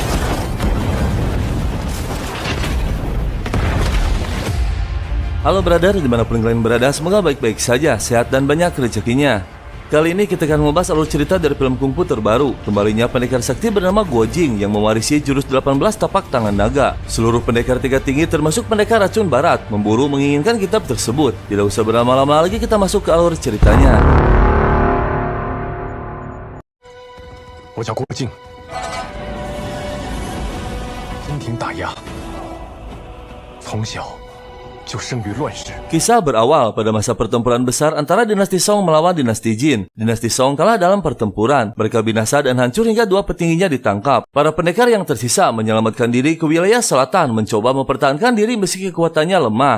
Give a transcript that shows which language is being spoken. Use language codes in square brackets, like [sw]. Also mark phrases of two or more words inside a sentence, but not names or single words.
[id] Halo brother, dimanapun kalian berada, semoga baik-baik saja, sehat dan banyak rezekinya. Kali ini kita akan membahas alur cerita dari film kungfu terbaru, kembalinya pendekar sakti bernama Guo Jing yang mewarisi jurus 18 tapak tangan naga. Seluruh pendekar tingkat tinggi termasuk pendekar racun barat memburu menginginkan kitab tersebut. Tidak usah berlama-lama lagi, kita masuk ke alur ceritanya. [zh] 我叫郭靖，阴庭打压，从小 [id] Kisah berawal pada masa pertempuran besar antara dinasti Song melawan dinasti Jin. Dinasti Song kalah dalam pertempuran. Mereka binasa dan hancur hingga dua petingginya ditangkap. Para pendekar yang tersisa menyelamatkan diri ke wilayah selatan, mencoba mempertahankan diri meski kekuatannya lemah.